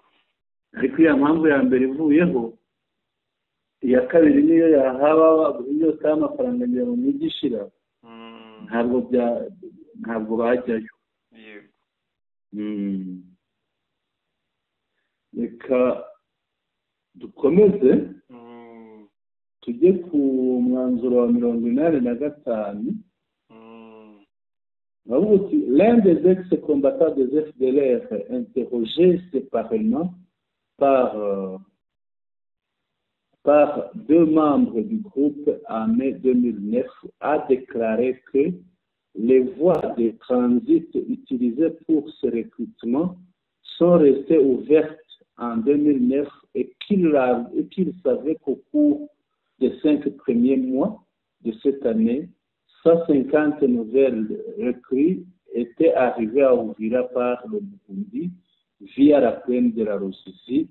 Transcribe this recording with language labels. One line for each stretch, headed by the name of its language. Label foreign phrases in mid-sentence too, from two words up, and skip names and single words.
Kinyarwanda: ariko iyo mpamvu ya mbere ivuyeho, iya kabiri niyo yahaba yose y'amafaranga ngira mu mijyi ishira, ntabwo bajyayo. yego reka dukomeze tujye ku mwanzuro wa 85. bavuga uti
French: l'un des ex-combattants des FDLR interrogé séparément par deux membres du groupe en mai 2009 a déclaré que les voies de transit utilisées pour ce recrutement sont restées ouvertes en 2009 et qu'il savait qu'au cours des 5 premiers mois de cette année, 150 nouvelles recrues étaient arrivées à Uvira par le Burundi via la plaine de la Rusizi.